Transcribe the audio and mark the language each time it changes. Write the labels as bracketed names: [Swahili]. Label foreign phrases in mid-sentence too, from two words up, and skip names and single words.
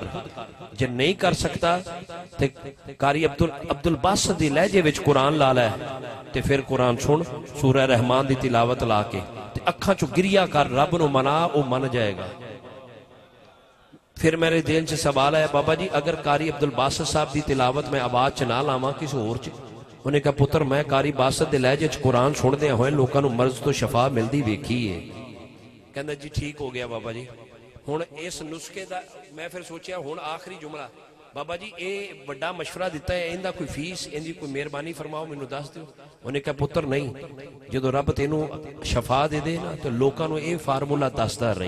[Punjabi] ਜੇ ਨਹੀਂ ਕਰ ਸਕਤਾ ਤੇ ਕਾਰੀ ਅਬਦੁਲ ਬਾਸਿਤ ਦੀ ਲਹਿਜੇ ਵਿਚ ਕੁਰਾਨ ਲਾ ਲੈ ਤੇ ਫਿਰ ਕੁਰਾਨ ਸੁਣ ਸੂਰਹ ਰਹਿਮਾਨ ਕੀ ਤਿਲਾਵਤ ਲਾ ਕੇ ਤੇ ਅੱਖਾਂ ਚੋਂ ਗਿਰੀਆ ਕਰ ਰੱਬ ਨੂੰ ਮਨਾ ਵੋ ਮੰਨ ਜਾਏਗਾ। ਫਿਰ ਮੇਰੇ ਦਿਲ ਚ ਸਵਾਲ ਆਇਆ ਬਾਬਾ ਜੀ ਅਗਰ ਕਾਰੀ ਅਬਦੁਲ ਬਾਸਿਤ ਸਾਹਿਬ ਕੀ ਤਿਲਾਵਤ ਮੈਂ ਆਵਾਜ਼ ਚ ਨਾ ਲਾਵਾਂ ਕਿਸੀ ਹੋਰ ਚ? ਉਨ੍ਹੇਂ ਕਹਾ ਪੁੱਤਰ ਮੈਂ ਕਾਰੀ ਬਾਸਿਤ ਦੇ ਲਹਿਜੇ ਚ ਕੁਰਾਨ ਸੁਣਦੇ ਹੋਏ ਲੋਕਾਂ ਨੂੰ ਮਰਜ਼ ਤੋ ਸ਼ਫਾ ਮਿਲਦੀ ਵੇਖੀ ਹੈ। ਕਹਿੰਦਾ ਜੀ ਠੀਕ ਹੋ ਗਿਆ ਬਾਬਾ ਜੀ। ਹੁਣ ਇਸ ਨੁਸਖੇ ਦਾ ਮੈਂ ਫਿਰ ਸੋਚਿਆ ਹੁਣ ਆਖਰੀ ਜੁਮਲਾ, ਬਾਬਾ ਜੀ ਇਹ ਵੱਡਾ ਮਸ਼ਵਰਾ ਦਿੱਤਾ ਹੈ, ਇਹਦਾ ਕੋਈ ਫੀਸ, ਇਹਦੀ ਕੋਈ ਮਿਹਰਬਾਨੀ ਫਰਮਾਓ, ਮੈਨੂੰ ਦੱਸ ਦਿਓ। ਉਹਨੇ ਕਿਹਾ ਪੁੱਤਰ ਨਹੀਂ, ਜਦੋਂ ਰੱਬ ਤੈਨੂੰ ਸ਼ਫਾ ਦੇ ਦੇ ਨਾ ਤੇ ਲੋਕਾਂ ਨੂੰ ਇਹ ਫਾਰਮੂਲਾ ਦੱਸਦਾ ਰਹੀਂ।